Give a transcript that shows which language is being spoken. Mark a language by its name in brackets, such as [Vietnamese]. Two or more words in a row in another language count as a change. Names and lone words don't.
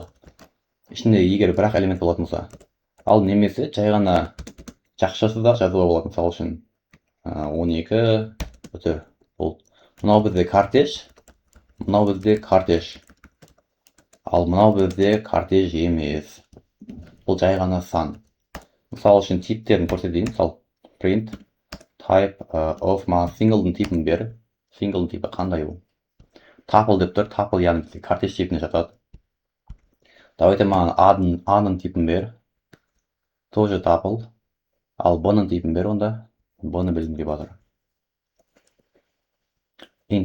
[Kazakh] Ішінде егер бір-ақ элемент болатын болса. Ал немесе жай ғана жақшасыз да жазуға болады. Мысалы үшін 12 үтір. Болды. Мынау бізде кортеж. Мынау бізде кортеж. Ал мынау бізде кортеж емес. Бұл жай ғана сан. Мысалы үшін типтерін көрсетейін. Мысалы [English] print type of [Kazakh] single'дың типін бер. Single'дың типі қандай бұл? Tuple деп тұр. Tuple яғни бізде кортеж типіне жатады. Давайте маған A-ның типін бер. Тоже tuple. Ал B-ның типін бер онда. B-ны білгім келіп жатыр. Int.